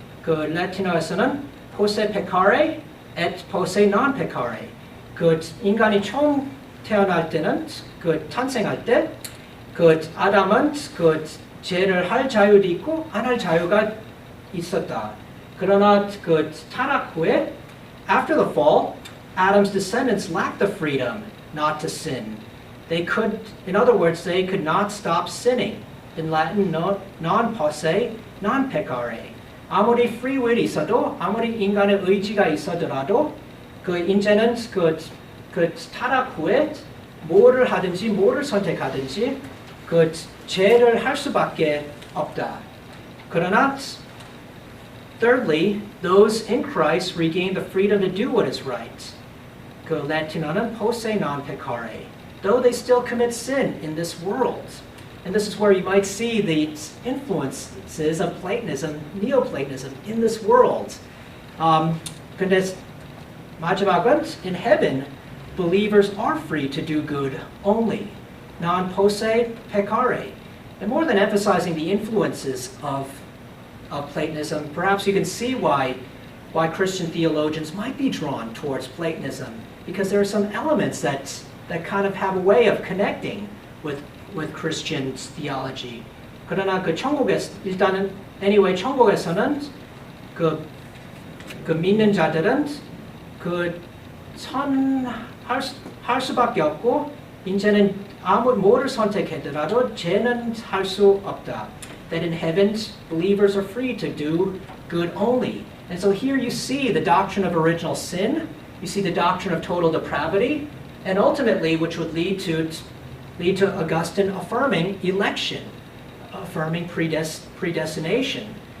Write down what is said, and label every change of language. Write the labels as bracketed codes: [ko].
[ko] 그 라틴어에서는 [la] posse peccare et posse non peccare. [ko] 그 인간이 처음 태어날 때는 탄생할 때 아담은 죄를 할 자유도 있고 안 할 자유가 있었다. 그러나 타락 후에, [en] after the fall, Adam's descendants lacked the freedom not to sin. In other words, they could not stop sinning. In Latin, [la] non posse, non peccare. [ko] 아무리 free will이 있어도, 아무리 인간의 의지가 있어더라도, 이제는 타락 후에 뭐를 하든지, 뭐를 선택하든지, 죄를 할 수밖에 없다. 그러나, [en] thirdly, those in Christ regain the freedom to do what is right. [ko] 라틴어는 [la] posse non peccare. [en] Though they still commit sin in this world. And this is where you might see the influences of Platonism, Neoplatonism in this world. [ko] 근데 마지막은, [en] in heaven, believers are free to do good only. [la] Non posse peccare. [en] And more than emphasizing the influences of Platonism, perhaps you can see why Christian theologians might be drawn towards Platonism, because there are some elements that kind of have a way of connecting with Christian theology. [ko] 그러나 일단은 천국에서는 믿는 자들은 할 수밖에 없고, 이제는 뭐를 선택하더라도 죄는 할 수 없다. [en] That in heaven, believers are free to do good only. And so here you see the doctrine of original sin, you see the doctrine of total depravity, and ultimately, which would lead to Augustine affirming election, affirming predestination.